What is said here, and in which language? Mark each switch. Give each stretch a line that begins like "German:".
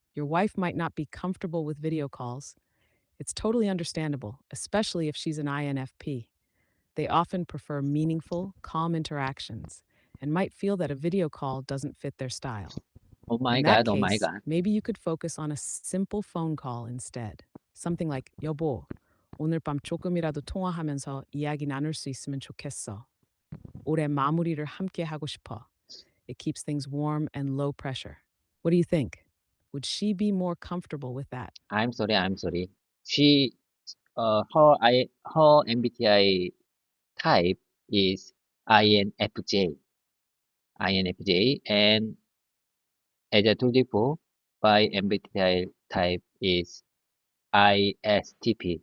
English: Your wife might not be comfortable with video calls. It's totally understandable, especially if she's an INFP. They often prefer meaningful, calm interactions and might feel that a video call doesn't fit their style. Oh my In that God! Oh my case, God! maybe you could focus on a simple phone call instead. Something like,
Korean: 여보, 오늘 밤 조금이라도 통화하면서 이야기 나눌 수 있으면 좋겠어. 올해 마무리를 함께 하고 싶어.
English: It keeps things warm and low pressure. What do you think? Would she be more comfortable with that? I'm sorry. I'm sorry. She her MBTI type is INFJ. INFJ, and as I told you before, my MBTI type is ISTP.